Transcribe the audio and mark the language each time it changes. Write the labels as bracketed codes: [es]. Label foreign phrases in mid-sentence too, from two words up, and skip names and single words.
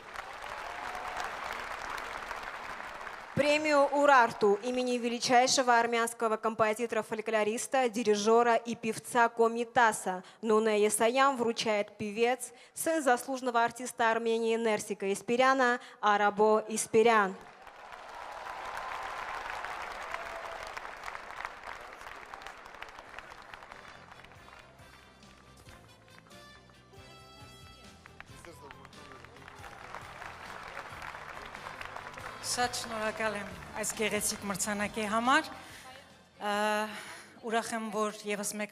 [ru] Премию Урарту имени величайшего армянского композитора-фольклориста, дирижера и певца Комитаса Нуне Есаян вручает певец, сын заслуженного артиста Армении Нерсика Испиряна Арабо Испирян. [hy] Շատ շնորհակալ եմ այս գեղեցիկ մրցանակի համար։ Ուրախ եմ, որ եւս մեկ